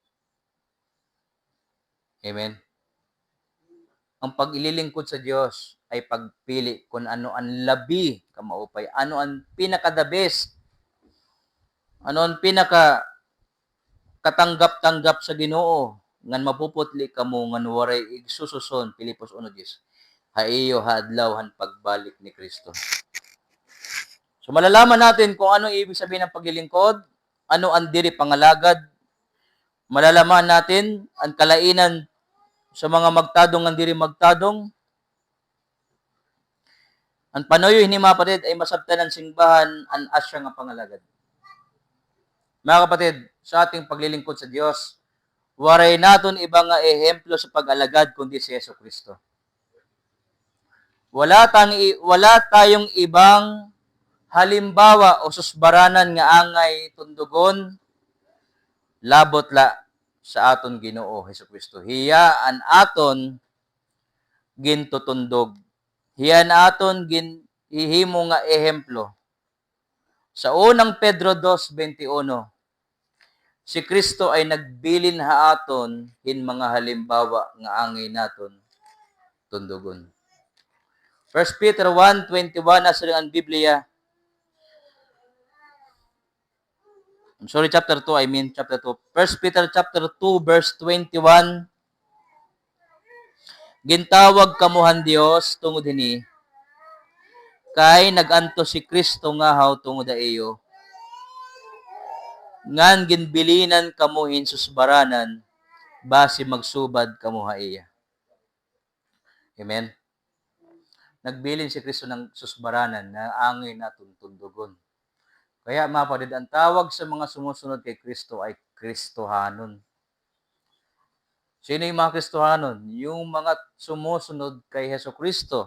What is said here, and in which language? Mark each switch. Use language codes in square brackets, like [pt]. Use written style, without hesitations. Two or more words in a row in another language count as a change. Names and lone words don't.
[tl] Amen. Ang pag-ililingkod sa Diyos ay pagpili kung ano ang [war] labi ka maupay, [tl] ano ang pinaka- [en] the best, [tl] ano ang pinaka katanggap-tanggap sa Ginoo, [war] ngan mapuputli kamo ngan waray igsususon, [tl] Filipos 1:10. [war] Haiyo hadlaw han pagbalik ni Kristo. [tl] So malalaman natin kung ano ibig sabihin ng paglilingkod, ano ang [war] diri pangalagad, [tl] malalaman natin ang [war] kalainan sa mga magtadong ang diri magtadong. Ang panoyo ni mga kapatid ay masabtan ng singbahan ang asya nga pangalagad. [tl] Mga kapatid, sa ating paglilingkod sa Diyos, [war] waray naton ibang nga ehemplo sa pag-alagad kundi si Jesucristo. [tl] Wala tayong ibang halimbawa [war] o susbaranan nga angay tundugon labot la sa aton Ginoo Jesucristo. Hiya an aton gintutundog. Hiya an aton ihimo nga ehemplo. [tl] Sa unang Pedro 2:21, si Kristo ay nagbilin [war] ha aton hin mga halimbawa nga angay naton tundugon. [tl] 1 Peter 1:21 na sa ang Biblia. Chapter 2. [en] 1 Peter chapter 2 verse 21. [war] Gintawag kamuhan Dios tungod hini kay naganto si Kristo nga haw tungod iyo. Ngan ginbilinan kamuhin susbaranan base magsubad kamuha iya. Amen. Nagbilin si Kristo ng susbaranan na angay naton tundugon. [tl] Kaya mga kapatid, ang tawag sa mga sumusunod kay Kristo ay Kristohanon. Sino yung mga Kristohanon? Yung mga sumusunod kay Jesucristo.